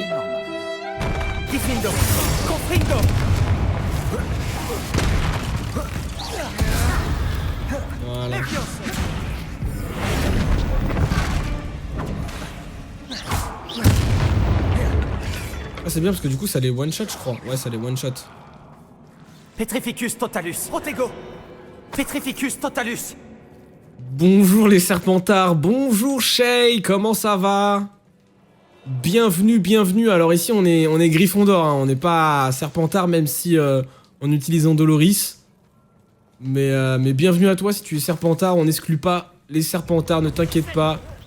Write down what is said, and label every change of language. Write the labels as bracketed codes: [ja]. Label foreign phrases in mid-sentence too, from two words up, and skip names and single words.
[fr] Diffindo. Confringo. Voilà. Ah, c'est bien parce que du coup, ça les one-shot, je crois. Ouais, ça les one-shot. Petrificus totalus. Protego. Petrificus totalus. Bonjour les Serpentards, bonjour Shay, comment ça va? Bienvenue, bienvenue. Alors ici on est Gryffondor, hein. On n'est pas Serpentard même si en utilisant Doloris. Mais bienvenue à toi si tu es Serpentard, on n'exclut pas les Serpentards, ne t'inquiète pas.